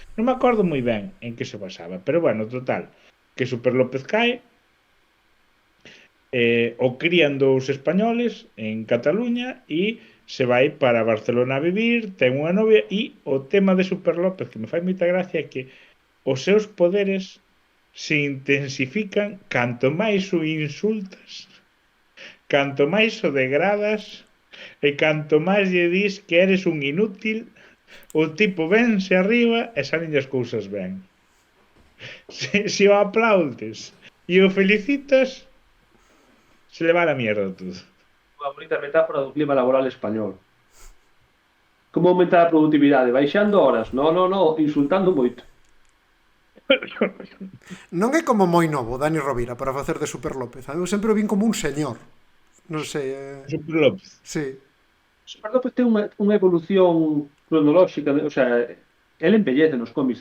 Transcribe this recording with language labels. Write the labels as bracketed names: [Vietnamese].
[Galician] Non me acordo moi ben en que se basaba, pero bueno, total, que Super López cae, o crían dous españoles en Cataluña e se vai para Barcelona a vivir, ten unha novia e o tema de Super López que me fai moita gracia é que os seus poderes se intensifican canto máis o insultas, canto máis o degradas e canto máis lle dis que eres un inútil, o tipo vense arriba e salen as cousas ben. Se o aplaudes [Spanish] E o Felicitas se le va a la mierda todo. [Galician] Unha bonita metáfora do clima laboral español. Como aumentar a produtividade? Baixando horas? No, insultando moito. Non é como moi novo Dani Rovira para facer de Super López. Eu sempre o vin como un señor. Non sei, Super López. sí. Super López ten unha evolución cronolóxica, o sea, el embellece nos cómics.